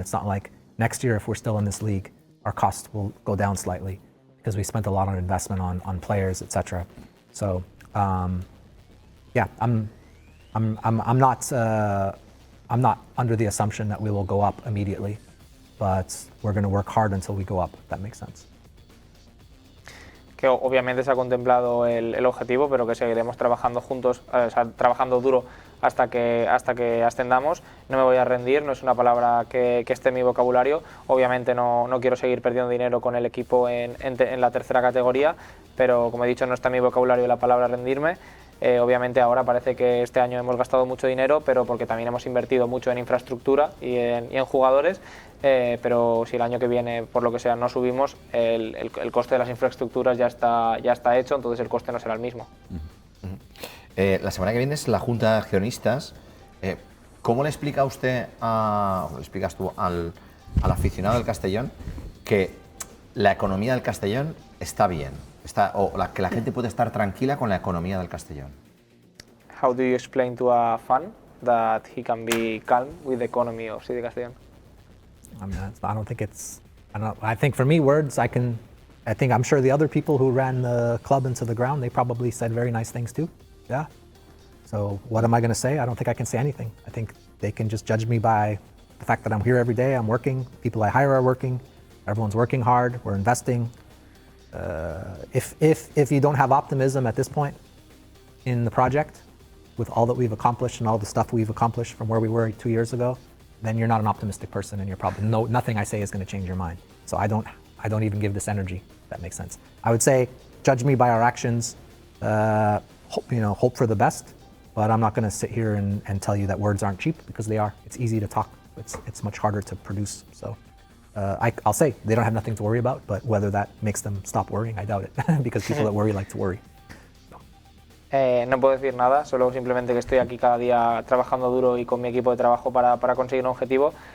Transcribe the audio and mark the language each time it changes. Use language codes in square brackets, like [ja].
[en] It's not like next year, if we're still in this league, our costs will go down slightly because we spent a lot on investment on players, etc. So yeah, I'm not under the assumption that we will go up immediately, but we're going to work hard until we go up. If that makes sense. [es] Que obviamente se ha contemplado el objetivo, pero que seguiremos trabajando juntos, o sea, trabajando duro hasta que ascendamos. No me voy a rendir, no es una palabra que esté en mi vocabulario. Obviamente no quiero seguir perdiendo dinero con el equipo en la tercera categoría, pero como he dicho, no está en mi vocabulario la palabra rendirme. Obviamente ahora parece que este año hemos gastado mucho dinero, pero porque también hemos invertido mucho en infraestructura y en jugadores, pero si el año que viene, por lo que sea, no subimos, el coste de las infraestructuras ya está hecho, entonces el coste no será el mismo. La semana que viene es la Junta de Accionistas. ¿Cómo le explica usted le explicas tú al aficionado del Castellón que la economía del Castellón está bien? Que la gente puede estar tranquila con la economía del Castellón. [en] How do you explain to a fan that he can be calm with the economy of City Castellón? I mean, I don't think it's. I think for me, words. I think I'm sure the other people who ran the club into the ground, they probably said very nice things too. Yeah. So what am I going to say? I don't think I can say anything. I think they can just judge me by the fact that I'm here every day. I'm working. People I hire are working. Everyone's working hard. We're investing. If you don't have optimism at this point in the project, with all that we've accomplished and all the stuff we've accomplished from where we were 2 years ago, then you're not an optimistic person, and you're probably nothing I say is going to change your mind. So I don't even give this energy. If that makes sense. I would say, judge me by our actions. Hope for the best, but I'm not going to sit here and tell you that words aren't cheap, because they are. It's easy to talk. It's much harder to produce. So. I'll say they don't have nothing to worry about, but whether that makes them stop worrying, I doubt it, because people that worry like to worry. [es] No puedo decir nada, solo simplemente que estoy aquí cada día trabajando duro y con mi equipo de trabajo para conseguir un objetivo.